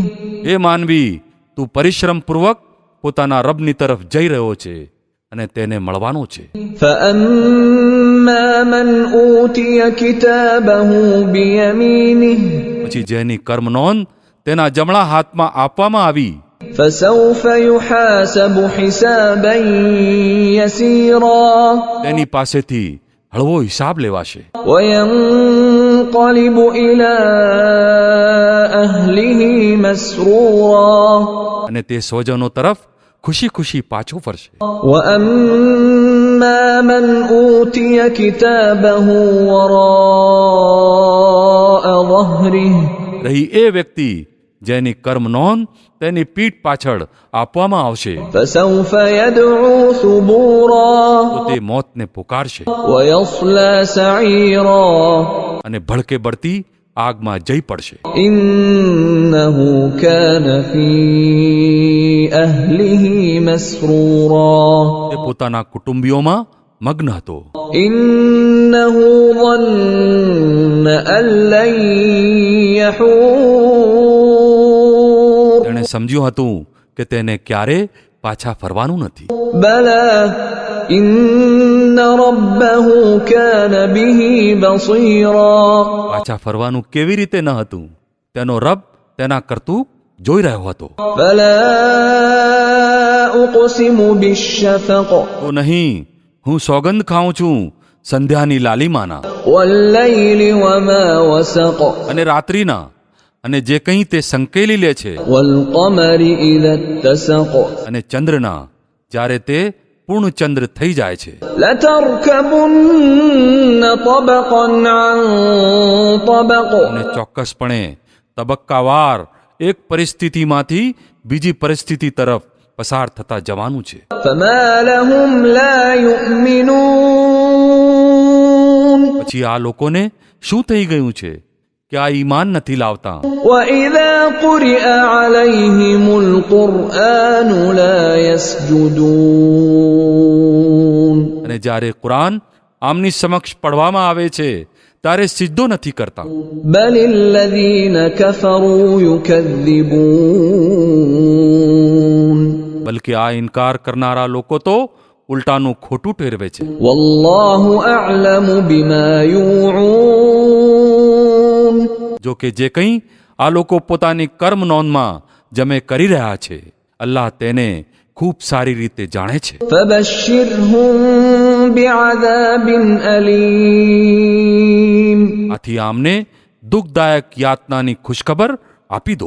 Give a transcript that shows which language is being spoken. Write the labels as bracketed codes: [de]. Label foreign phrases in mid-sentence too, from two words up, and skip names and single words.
[gu] એ માનવી, તું પરિશ્રમપૂર્વક પોતાના રબની તરફ જઈ રહ્યો છે અને તેને મળવાનો છે. [ar] فأما من أوتي كتابه بيمينه. [gu] પછી જેની કર્મ નોંધ તેના જમણા હાથમાં આપવામાં આવી [ar] فسوف يحاسب حسابا يسيرا. [gu] તેની પાસેથી હળવો હિસાબ લેવાશે. [ar] وينقلب إلى أهله مسرورا. [gu] અને તે સ્વજનો તરફ ખુશી ખુશી પાછો ફરશે. [ar] وأما من أوتي كتابه وراء ظهره. [gu] રહી એ વ્યક્તિ જેની કર્મ નોંધ તેની પીઠ પાછળ આપવામાં આવશે [ar] فسوف يدعو ثبورا. [gu] તો તે મોતને પુકારશે [ar] ويصلى سعيرا. [gu] અને ભડકે બળતી આગમાં જઈ પડશે. [ar] إنه كان في أهله مسرورا. [gu] તે પોતાના કુટુંબીઓમાં મગ્ન હતો. [ar] إنه ظن أن لن يحور. [gu] તેણે સમજ્યું હતું કે તેને ક્યારે પાછા ફરવાનું નથી. [ar] بلى إن ربه كان به بصيرا. [gu] પાછા ફરવાનું કેવી રીતે ન હતું? તેનો રબ તેના કરતું જોઈ રહ્યો હતો. [ar] فلا أقسم بالشفق. [gu] તો નહીં, હું સોગંદ ખાઉં છું સંધ્યાની લાલીમાના [ar] والليل وما وسق. [gu] અને રાત્રિના, અને જે કંઈ તે સંકેલી લે છે, [ar] والقمر إذا اتسق. [gu] અને ચંદ્રના, જ્યારે તે પૂર્ણ ચંદ્ર થઈ જાય છે. [ar] لتركبن طبقا عن طبق. [gu] અને ચોક્કસપણે તબક્કાવાર એક પરિસ્થિતિમાંથી બીજી પરિસ્થિતિ તરફ પસાર થતા જવાનું છે. [ar] فما لهم لا يؤمنون. [gu] પછી આ લોકોને શું થઈ ગયું છે કે આ ઈમાન નથી લાવતા? [ar] وإذا قرئ عليهم القرآن لا يسجدون. [gu] અને જ્યારે કુરાન આમની સમક્ષ પડવામાં આવે છે ત્યારે સિજદો નથી કરતા. [ar] بل الذين كفروا يكذبون. [gu] બલકે આ ઇનકાર કરનારા લોકો તો ઉલટાનું ખોટું ઠેરવે છે. [ar] والله أعلم بما يوعون. [gu] જો કે જે કંઈ આ લોકો પોતાની કર્મ નોંધમાં જમે કરી રહ્યા છે, અલ્લાહ તેને ખૂબ સારી રીતે જાણે છે. [ar] فبشرهم بعذاب أليم. [gu] આથી આમને દુઃખદાયક યાતનાની ખુશખબર આપી દો.